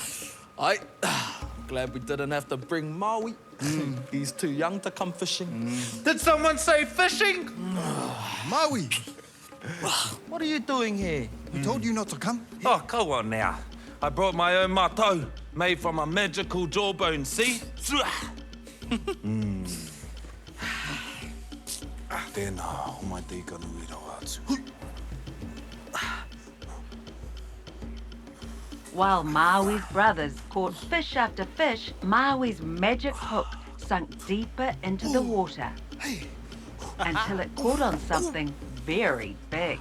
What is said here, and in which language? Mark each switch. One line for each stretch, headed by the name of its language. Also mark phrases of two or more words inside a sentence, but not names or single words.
English: Glad we didn't have to bring Maui. He's too young to come fishing. Did someone say fishing? Maui, What are you doing here? we told you not to come. Oh, go on now. I brought my own mātou, made from a magical jawbone, see?
Māori: Tēnā, o mai te ika nui rau atu.
English: While Maui's brothers caught fish after fish, Maui's magic hook sunk deeper into the water until it caught on something very big.